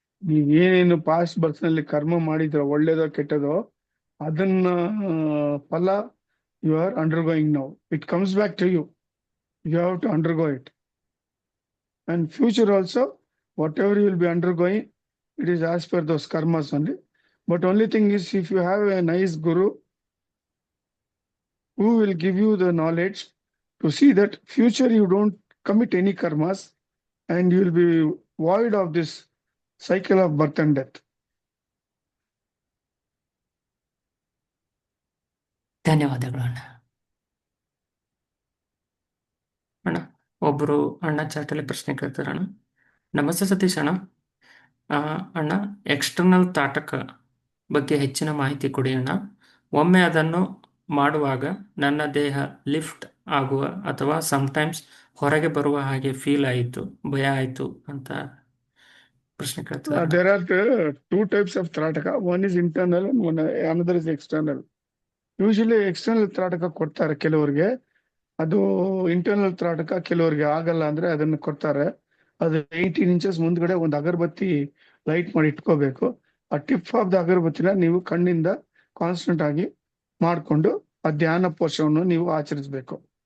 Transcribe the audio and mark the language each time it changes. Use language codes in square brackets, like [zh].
[kn] ನೀವೇನೇನು past ಬರ್ತ್ ನಲ್ಲಿ ಕರ್ಮ ಮಾಡಿದ್ರ, ಒಳ್ಳೇದೋ ಕೆಟ್ಟದೋ, ಅದನ್ನ ಫಲ [en] You are undergoing now. It comes back to you. You have to undergo it. And future also, whatever you will be undergoing, it is as per those karmas only. But only thing is, if you have a nice guru who will give you the knowledge to see that future you don't commit any karmas and you will be void of this cycle of birth and death. [kn] ಧನ್ಯವಾದಗಳು ಅಣ್ಣ. ಅಣ್ಣ ಒಬ್ರು ಅಣ್ಣ ಚಾಟಲ್ಲಿ ಪ್ರಶ್ನೆ ಕೇಳ್ತಾರಣ್ಣ. ನಮಸ್ತೆ ಸತೀಶ್ ಅಣ್ಣ. ಅಣ್ಣ, external Tataka ಬಗ್ಗೆ ಹೆಚ್ಚಿನ ಮಾಹಿತಿ ಕೊಡಿ ಅಣ್ಣ. ಒಮ್ಮೆ ಅದನ್ನು ಮಾಡುವಾಗ ನನ್ನ ದೇಹ ಲಿಫ್ಟ್ ಆಗುವ ಅಥವಾ ಸಮ್ಟೈಮ್ಸ್ ಹೊರಗೆ ಬರುವ ಹಾಗೆ ಫೀಲ್ ಆಯಿತು, ಭಯ ಆಯಿತು ಅಂತ ಪ್ರಶ್ನೆ ಕೇಳ್ತಾರೆ. [en] There are two types of trataka. One is internal and another is external. Usually external trataka [kn] ಕೊಡ್ತಾರೆ ಕೆಲವರಿಗೆ. ಅದು ಇಂಟರ್ನಲ್ ತ್ರಾಟಕ ಕೆಲವರಿಗೆ ಆಗಲ್ಲ ಅಂದ್ರೆ ಅದನ್ನ ಕೊಡ್ತಾರೆ. ಅದು 18 inches ಮುಂದ್ಗಡೆ ಒಂದು ಅಗರಬತ್ತಿ ಲೈಟ್ ಮಾಡಿ ಇಟ್ಕೋಬೇಕು. ಆ ಟಿಪ್ ಆಫ್ ದ ಅಗರಬತ್ತಿನ ನೀವು ಕಣ್ಣಿಂದ ಕಾನ್ಸ್ಟೆಂಟ್ ಆಗಿ ಮಾಡ್ಕೊಂಡು ಆ ಧ್ಯಾನ ಪೋಷವನ್ನು ನೀವು ಆಚರಿಸಬೇಕು.